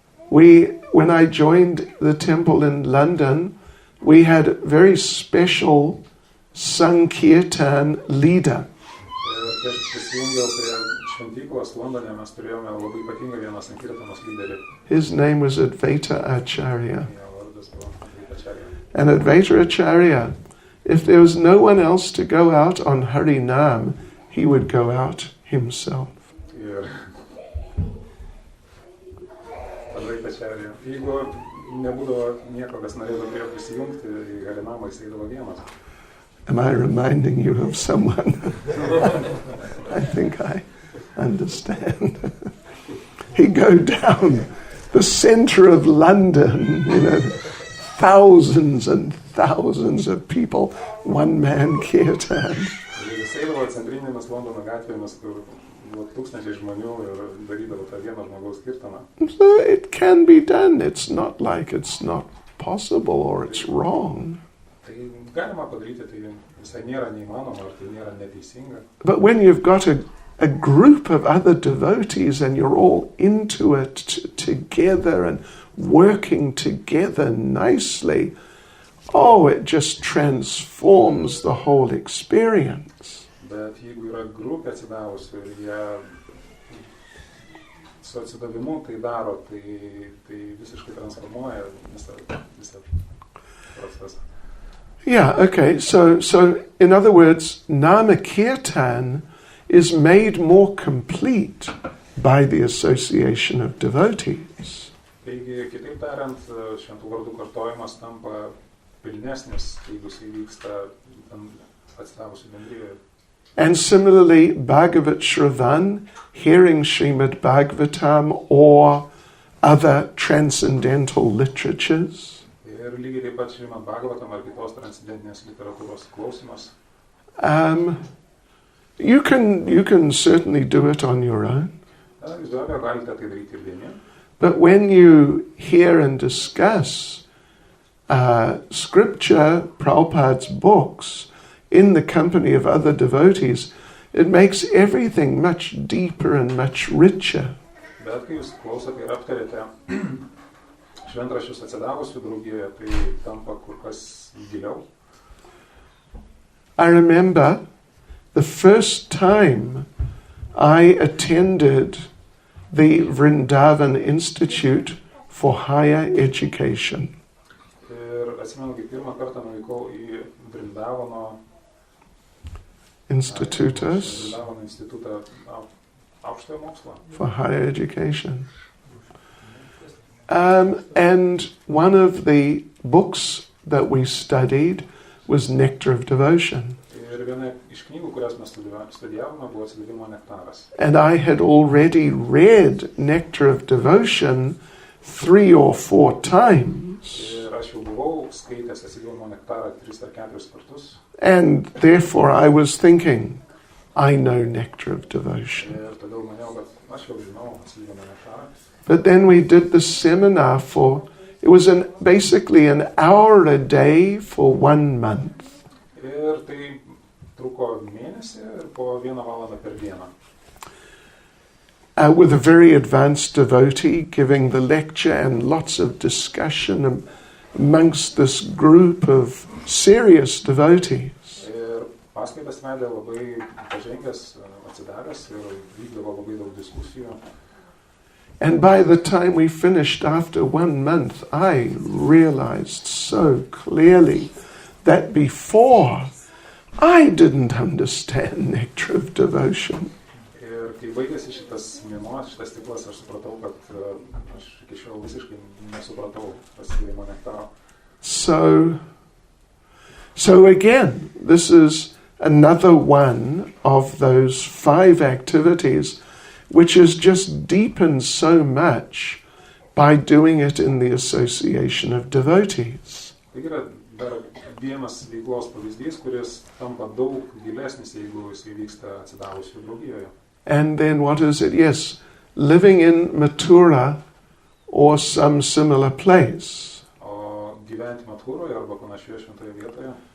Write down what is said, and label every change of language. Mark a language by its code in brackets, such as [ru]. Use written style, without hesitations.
[en] When I joined the temple in London, we had a very special Sankirtan leader. [lt] Kai aš prisijungiau prie šventyklos Londone, mes turėjome labai ypatingą vieną Sankirtanos lyderį. [en] His name was Advaita Acharya. [lt] Jo vardas buvo Advaita Acharya. [en] And Advaita Acharya, if there was no one else to go out on Harinam, he would go out himself. [lt] Ir Advaita Acharya, jeigu nebūdavo nieko, kas norėtų prie prisijungti, į Harinamą jis eidavo vienas. [en] Am I reminding you of someone? I think I understand. He'd go down the centre of London, thousands and thousands of people, one-man kirtan. [lt] Jis eidavo centrinėmis Londono gatvėmis, kur buvo tūkstančiai žmonių ir darydavo tą vieną žmogaus kirtaną. [en] So it can be done. It's not like it's not possible or it's wrong. [lt] Tai galima padaryti, tai visai nėra neįmanoma, ar tai nėra neteisinga. [en] But when you've got a group of other devotees and you're all into it together and working together nicely, it just transforms the whole experience. [lt] Bet jeigu yra grupė atsidavusi ir jie su atsidavimu tai daro, tai visiškai transformuoja visą procesą. [en] Yeah, okay. So in other words, Nama Kirtan is made more complete by the association of devotees. [lt] Taigi, kitaip tariant, šventų vardų kartojimas tampa pilnesnis, jeigu jis vyksta atsidavusių bendrijoje. [en] And similarly, Bhagavat Shravan, hearing Srimad Bhagavatam or other transcendental literatures. [lt] Ir lygiai taip pat Srimad Bhagavatam ar kitos transcendentinės literatūros klausimas. [en] You can certainly do it on your own. [lt] Jūs be abejo galite tai daryti ir vieni. [en] But when you hear and discuss scripture, Prabhupada's books, in the company of other devotees, it makes everything much deeper and much richer. [lt] Bet kai jūs klausote ir aptarėte šventraščius atsidavusių draugijoje, tai tampa kur kas giliau. [en] I remember the first time I attended the Vrindavan Institute for Higher Education. [lt] Ir atsimenu, kai pirmą kartą nuvykau į Vrindavano Institutus institutą aukštojo mokslo. [en] For higher education. And one of the books that we studied was Nectar of Devotion. [lt] Ir viena iš knygų, kurias mes studijavome, buvo Atsidavimo nektaras. [en] And I had already read Nectar of Devotion 3 or 4 times. [lt] Ir aš jau buvau skaitęs Atsidavimo nektarą 3 ar 4 kartus. [en] And therefore I was thinking, I know Nectar of Devotion. [lt] Ir todėl maniau, kad aš jau žinau Atsidavimo nektarą. [en] But then we did the seminar it was basically an hour a day for 1 month. [lt] Ir tai truko mėnesį ir po 1 valandą per dieną. [en] With a very advanced devotee giving the lecture and lots of discussion amongst this group of serious devotees. [lt] Ir paskaitas vedė labai pažengęs, atsidavęs ir vykdavo labai daug diskusijų. [en] And by the time we finished after 1 month, I realized so clearly that before I didn't understand Nectar of Devotion. [lt] Ir kai baigėsi šitas mėnuo, šitas ciklas, aš supratau, kad aš iki šiol visiškai nesupratau Atsidavimo nektaro. [en] So again, this is another one of those 5 activities which is just deepened so much by doing it in the association of devotees. [lt] Tai yra dar vienas veiklos pavyzdys, kuris tampa daug gilesnis, jeigu jis vyksta atsidavusių draugijoje. [en] And then what is it? Yes, living in Mathura or some similar place. [lt] O gyventi Mathūroje arba panašioje šventoje vietoje.